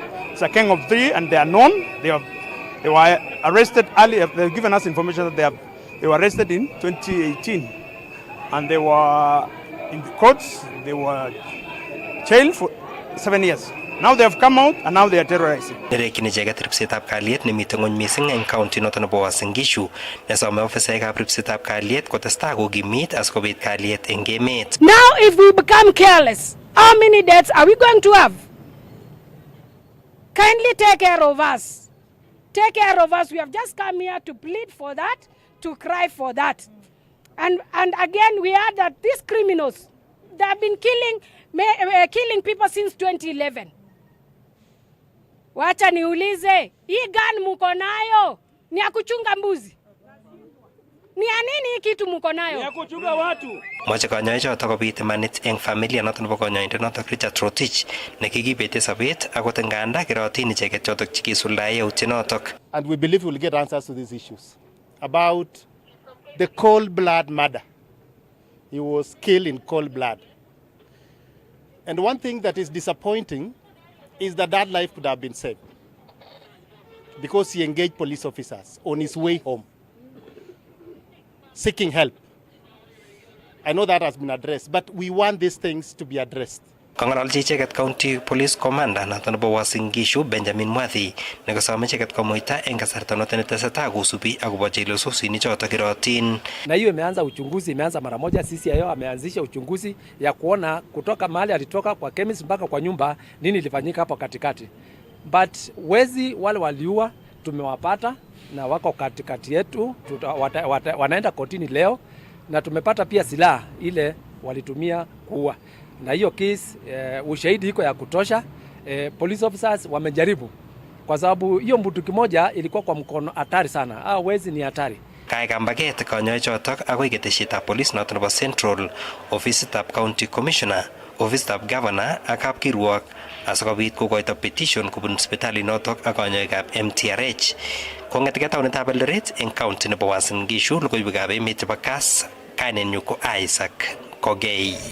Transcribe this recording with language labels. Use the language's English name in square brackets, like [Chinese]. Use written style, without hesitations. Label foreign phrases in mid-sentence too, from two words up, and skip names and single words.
[English] It's a gang of 3, and they are known. They were arrested earlier. They've given us information that they were arrested in 2018, and they were in the courts. They were jailed for 7 years. Now they have come out, and now they are terrorizing. [Kalenjin] Nerekyin icheket ripsetab kalyet nemite ng'ony mising eng county noto nebo Uasin Gishu nesome ofisaekab ripsetab kalyet kotestai kokimit asikobit kalyet eng emet. [English] Now if we become careless, how many deaths are we going to have? Kindly take care of us. Take care of us. We have just come here to plead for that, to cry for that. And again, we heard that these criminals, they have been killing people since 2011. [Swahili] Wacha niulize, hii gun muko nayo ni ya kuchunga mbuzi? Ni ya nini hii kitu muko nayo? Ni ya kuchunga watu. [Kalenjin] Moche konyoichoto kobit imanit eng familia noto nebo konyoindonotok Richard Rotich nekikibete sobet akot nganda kerotin icheket chotok chikisuldae yautienotok. [English] And we believe we'll get answers to these issues about the cold blood murder. He was killed in cold blood. And one thing that is disappointing is that life could have been saved because he engaged police officers on his way home, seeking help. I know that has been addressed, but we want these things to be addressed. [Kalenjin] Kong'ololchi icheket [English] County Police Commander [Kalenjin] noto nebo Uasin Gishu Benjamin Mwathi nekosome icheket komuita eng kasarta noto netesetai kosubi akobo chelososinichoto kerotin. [Swahili] Na hiyo imeanza uchunguzi, imeanza mara moja. CCIO ameanzisha uchunguzi ya kuona kutoka mahali alitoka kwa chemist mpaka kwa nyumba nini ilifanyika hapo katikati. But wezi wale waliua tumewapata na wako katikati yetu, wanaenda kotini leo, na tumepata pia silaha ile walitumia kuua. Na hiyo case ushahidi iko ya kutosha. [English] Police officers [Swahili] wamejaribu kwa sababu hiyo mbutuki moja ilikuwa kwa mkono hatari sana. Wezi ni hatari. [Kalenjin] Kaikambaget konyoichotok akoi ketesietab police noto nebo Central, ofisitab [English] County Commissioner, [Kalenjin] ofisitab Governor ak kapkirwok asikobit kokoito petition kubun sipitali notok ak konyoikab MTRH. Kong'eteke taonitab Eldoret eng county nebo Uasin Gishu, logoiwekab emet chebo Kass, kainenyu ko Isaac Kogei.